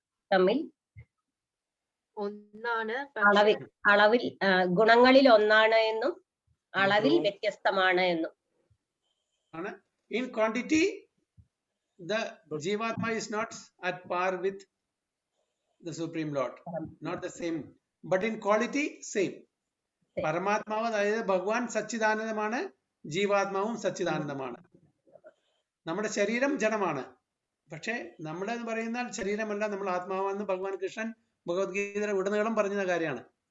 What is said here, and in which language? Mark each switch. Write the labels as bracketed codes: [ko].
[ml] തമ്മിൽ ഒന്നാണ്, അളവിൽ ഗുണങ്ങളിൽ ഒന്നാണ് എന്നും അളവിൽ വ്യത്യസ്തമാണ് എന്നും. [en] In quantity the Jivatma is not at par with the Supreme Lord, not the same, but in quality same. [ml] പരമാത്മാവ് അതായത് ഭഗവാൻ സച്ചിദാനന്ദമാണ്, ജീവാത്മാവും സച്ചിദാനന്ദമാണ്. നമ്മുടെ ശരീരം ജഡമാണ്, പക്ഷെ നമ്മളെന്ന് പറയുന്ന ശരീരമല്ല, നമ്മൾ ആത്മാവാണെന്ന് ഭഗവാൻ കൃഷ്ണൻ ഭഗവത്ഗീതയുടെ ഉടനീളം പറഞ്ഞ കാര്യമാണ്.